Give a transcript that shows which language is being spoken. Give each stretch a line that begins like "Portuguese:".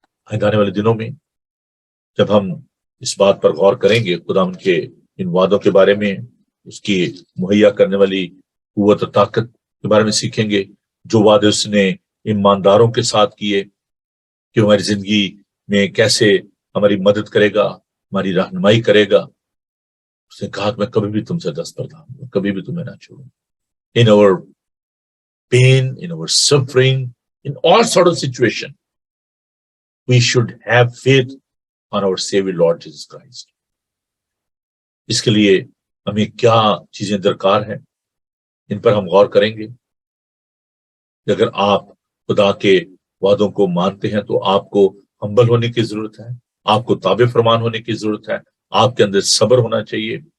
Urdu: آنے والے دنوں میں جب ہم اس بات پر غور کریں گے، خدا ان کے ان وعدوں کے بارے میں، اس کی مہیا کرنے والی قوت اور طاقت کے بارے میں سیکھیں گے، جو وعدے اس نے ایمانداروں کے ساتھ کیے کہ ہماری زندگی میں کیسے ہماری مدد کرے گا، ہماری رہنمائی کرے گا. اس نے کہا کہ میں کبھی بھی تم سے دستبردار ہوں، کبھی بھی تمہیں نہ چھوڑوں.
English: In our pain, in our suffering, in all sort of situation, we should have faith on our Savior Lord Jesus Christ.
Urdu: اس کے لیے ہمیں کیا چیزیں درکار ہیں، ان پر ہم غور کریں گے. اگر آپ خدا کے وعدوں کو مانتے ہیں تو آپ کو ہمبل ہونے کی ضرورت ہے، آپ کو تابع فرمان ہونے کی ضرورت ہے، آپ کے اندر صبر ہونا چاہیے.